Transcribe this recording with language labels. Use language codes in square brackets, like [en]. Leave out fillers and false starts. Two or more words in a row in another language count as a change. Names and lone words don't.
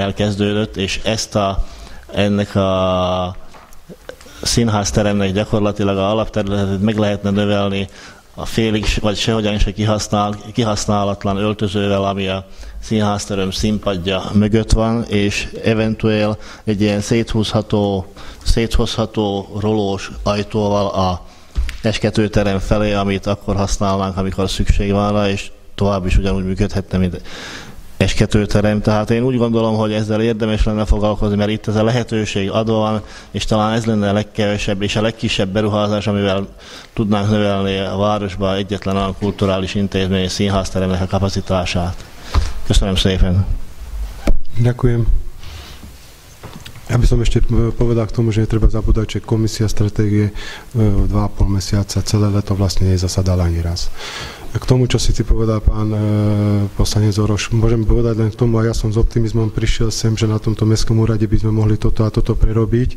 [hu] elkezdődött, és ennek a színházteremnek gyakorlatilag a alapterületet meg lehetne növelni a félig, vagy sehogyan se kihasználatlan öltözővel, ami a színházterem színpadja mögött van, és eventuál egy ilyen széthozható rolós ajtóval a eskedőterem felé, amit akkor használnánk, amikor szükség van rá, és tovább is ugyanúgy működhetne, mint eskedőterem. Tehát én úgy gondolom, hogy ezzel érdemes lenne foglalkozni, mert itt ez a lehetőség adva van, és talán ez lenne a legkevesebb és a legkisebb beruházás, amivel tudnánk növelni a városba egyetlen olyan kulturális intézmény színházteremnek a kapacitását. Köszönöm szépen. [sk] Ďakujem. Ja by som ešte povedal k tomu, že netreba zabúdať, že komisia stratégie 2,5 mesiaca, celé leto vlastne nezasadala ani raz. K tomu, čo si povedal, pán poslanec Oroš, môžem povedať len k tomu, a ja som s optimizmom prišiel sem, že na tomto mestskom úrade by sme mohli toto a toto prerobiť.